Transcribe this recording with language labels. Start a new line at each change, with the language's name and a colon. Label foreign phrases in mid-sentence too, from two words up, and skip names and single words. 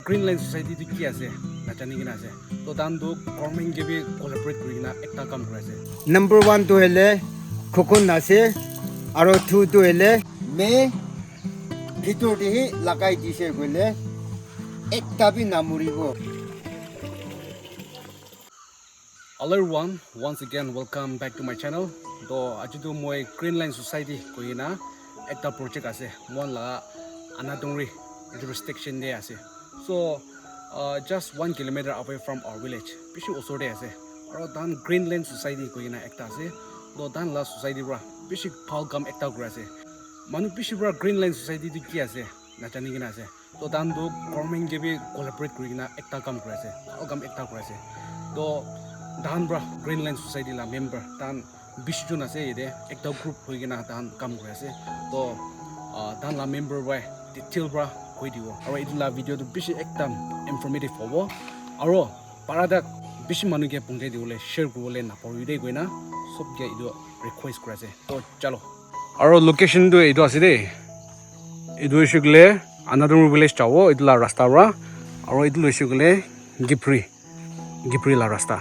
Naga Pidgin: Greenland Society to ki ase nachani kina ase to dan do government ke bi collaborate kuri kina ekta kam kuri ase. Number 1 to hele khokon ase aro 2 to hele me bhitor de lagai dise gole ekta bi namuribo.
English: Hello everyone, once again welcome back to my channel.
Naga Pidgin: To ajudu moi Greenland Society ko ina ekta project ase mon la anadongri jurisdiction de ase.
English: So just 1 kilometer away from our village.
Naga Pidgin: Pishi osor de ase. Aro dan Greenland Society ko ina ekta ase. Do dan la society bra pishi phal kam ekta kura ase. Manu pishi bra Greenland Society to ki ase nachani kina ase. To dan do government ke bi collaborate kuri kina ekta kam kura ase. Phal kam ekta kura ase. To dan bra Greenland Society la member dan 20 jon ase ide ekta group hoi kina dan kam kuri ase. To dan la member
English: by detail
Naga Pidgin: bra koi dibo. Aro itu la video to bishi ekdam informative hobo. Aro parada bishi manu ke pungte diwole share kurole na paru koina sob ke itu request kura ase. To chalo. Aro location to itu ase de. Itu shikle
English: another village
Naga Pidgin: chawo itu la rasta bra. Aro itu shikle Gipri la rasta.